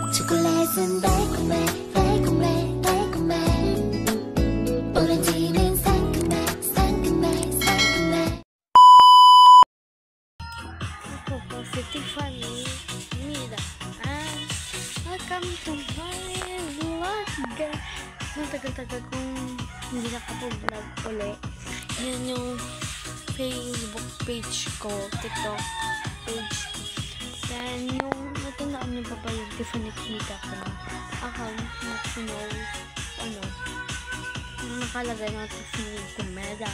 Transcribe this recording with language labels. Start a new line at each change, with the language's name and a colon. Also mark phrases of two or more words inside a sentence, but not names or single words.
Korean: 초콜릿은 달콤해 달콤해 달콤해 오렌지는 상큼해 상큼해 상큼해
Filipino: Ako po si
English: Tiffany Mida and welcome to my vlog.
Filipino: Tagal-tagal kong hindi nakapag-vlog ulit. Yan yung Facebook page ko, TikTok page. Then yung natandaan niyo pa ba yung Tiffany Mida ko na account na know nakalagay na Tiffany Kumeda.